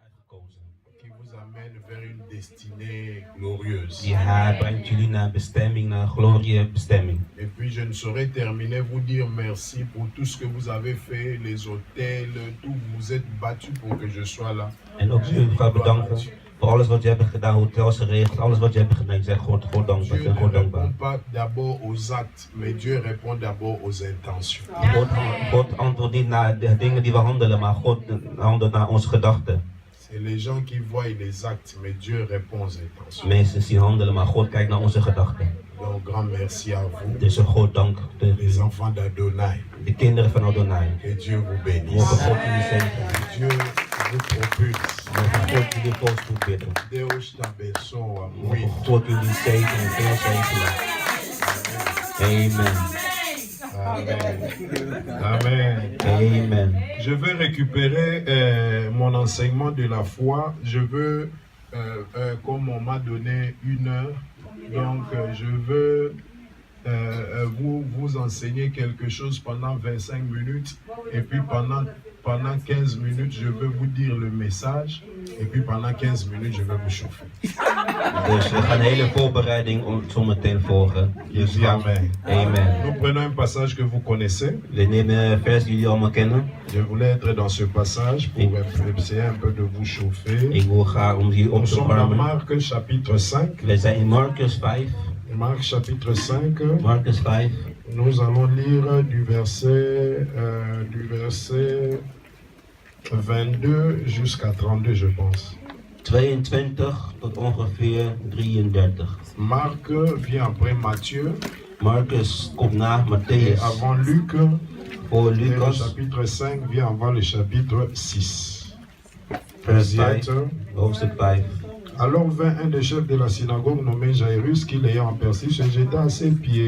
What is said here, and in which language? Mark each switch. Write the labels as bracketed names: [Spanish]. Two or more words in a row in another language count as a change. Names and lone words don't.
[Dutch] gekozen. [French] Qui vous amène vers une destinée glorieuse. [Dutch] Die haar brengt jullie naar bestemming, naar gloriebestemming. [French] Et puis je ne saurais terminer vous dire merci pour tout ce que vous avez fait, les hôtels, tout, vous êtes battus pour que je sois là. [Dutch] En ook u ga bedanken voor alles wat je hebt gedaan, hotels geregeld, alles wat je hebt gedaan. Ik zeg God dankbaar, ik [French] Dieu [Dutch] ben [French] ne [Dutch] God dankbaar. [French] répond pas d'abord aux actes, mais Dieu répond d'abord aux intentions. [Dutch] God antwoordt niet naar de dingen die we handelen, maar God handelt naar onze gedachten. [French] C'est les gens qui voient les actes, mais Dieu répond aux intentions. [Dutch] Mensen zien handelen, maar God kijkt naar onze gedachten. [French] Donc grand merci à vous, [Dutch] Dus een groot dank. [French] les enfants d'Adonai. [Dutch] De kinderen van Adonai. [French] Que Dieu vous bénisse. [Dutch] Mogen God jullie zegenen. [French] Dieu vous propulse. [Dutch] Mogen God jullie voorspoed bidden. [Portuguese] Deus te abençoe. [Dutch] Mogen God jullie zegenen, veel zegenen. Amen. Amen. Amen. Amen. [French] Je vais récupérer mon enseignement de la foi. Je veux, comme on m'a donné 1 heure, donc je veux vous enseigner quelque chose pendant 25 minutes. Et puis pendant 15 minutes, je vais vous dire le message. Et puis pendant 15 minutes, je vais vous chauffer. [Dutch] Dus we gaan een hele voorbereiding zometeen volgen. Dus [French] Dis Amen. Amen. Nous prenons un passage que vous connaissez. [Dutch] We nemen een vers die jullie allemaal kennen. [French] Je voulais être dans ce passage pour essayer un peu de vous chauffer. [Dutch] Ik wil graag om jullie op [French] Nous [Dutch] te [French] sommes dans [Dutch] warmen. [French] Marc chapitre 5. [Dutch] We zijn in Marcus 5. [French] Marc chapitre 5. [Dutch] Marcus 5. [French] Nous allons lire du verset 22 jusqu'à 32, je pense. [Dutch] 22 tot ongeveer 33. [French] Marc vient après Matthieu [Dutch] Marcus komt na [French] et [Dutch] Matthäus. [French] avant Luc. [Dutch] Voor [French] Et le [Dutch] Lucas, [French] chapitre 5 vient avant le chapitre 6. [Dutch] vers [French] Vous y [Dutch] 5, [French] êtes? [Dutch] hoofdstuk 5. [French] Alors vint un des chefs de la synagogue nommé Jairus, qui l'ayant aperçu se jeta à ses pieds.